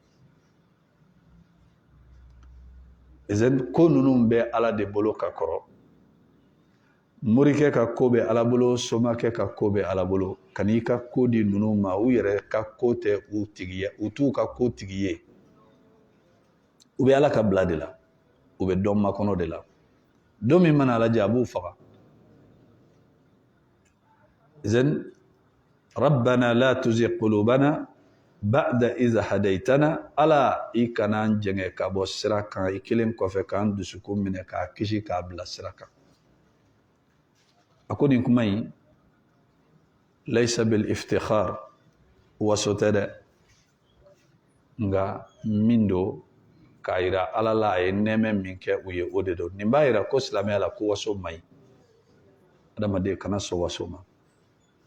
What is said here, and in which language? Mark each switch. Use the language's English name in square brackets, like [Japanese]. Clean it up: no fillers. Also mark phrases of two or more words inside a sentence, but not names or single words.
[Bambara] ko ninnu bɛ ala de bolo ka kɔrɔ morikɛ ka ko bɛ ala bolo somakɛ ka ko bɛ ala bolo ka n'i ka ko di ninnu ma u yɛrɛ ka ko tɛ u t'u ka ko tigi ye u bɛ ala ka bila de la u bɛ dɔn makɔnɔ de la don min mana lajɛ a b'u faga [Arabic] ربنا لا تزغ قلوبنا بعد إذ هديتنا [Bambara] ala i kana n jɛngɛ ka bɔ sira kan i kelen kɔfɛ k'an dusukun minɛ k'a kisi k'a bila sira kan a ko nin kuma in [Arabic] ليس بالافتخار [Bambara] waso tɛ dɛ nka min don k'a yira ala la a ye nɛɛmɛ min kɛ u ye o de don nin b'a yira ko silamɛya la ko waso man ɲi adamaden kana sɔn waso ma